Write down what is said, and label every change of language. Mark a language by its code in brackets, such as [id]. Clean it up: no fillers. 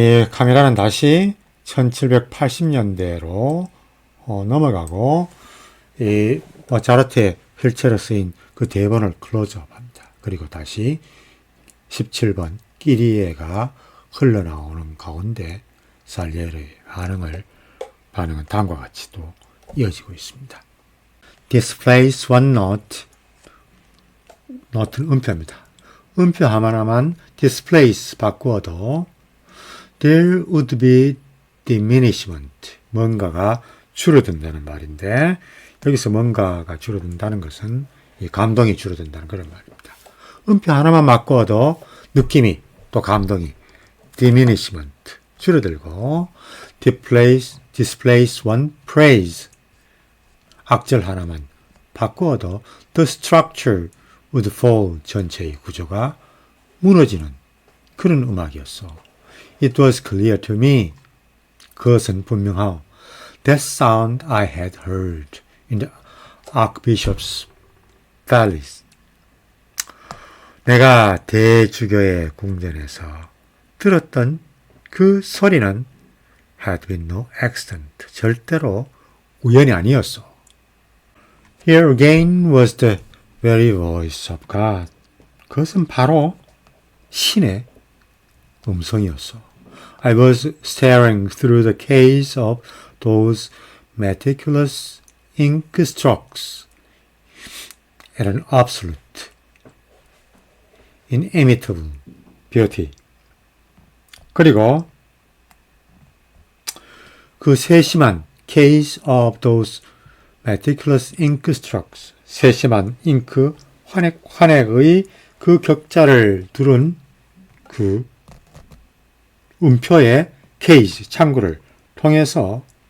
[ko] 카메라는 다시 1780년대로 넘어가고 모차르트의 휠체어로 쓰인 그 대본을 클로즈업합니다. 그리고 다시 17번 끼리에가 흘러나오는 가운데 살리에리의 반응은 다음과 같이 또 이어지고 있습니다. [en] Displace one note. [ko] 노트는 음표입니다. 음표 하나만 [en] displace [ko] 바꾸어도 [en] there would be diminishment. [ko] 뭔가가 줄어든다는 말인데 여기서 뭔가가 줄어든다는 것은 이 감동이 줄어든다는 그런 말입니다. 음표 하나만 바꾸어도 느낌이 또 감동이 diminishment 줄어들고 [en] displace one praise [ko] 악절 하나만 바꾸어도 [en] the structure would fall [ko] 전체의 구조가 무너지는 그런 음악이었어. [en] It was clear to me. [ko] 그것은 분명하오. [en] That sound I had heard in the Archbishop's Palace. [ko] 내가 대주교의 궁전에서 들었던 그 소리는 [en] had been no accident. [ko] 절대로 우연이 아니었어. [en] Here again was the very voice of God. [ko] 그것은 바로 신의 음성이었어. [en] I was staring through the case of those meticulous ink strokes at an absolute, inimitable beauty. [ko] 그리고 그 세심한 [en] case of those meticulous ink strokes, [ko] 세심한 잉크 환액의 그 격자를 두른 그 음표의 케이지, 창구를 통해서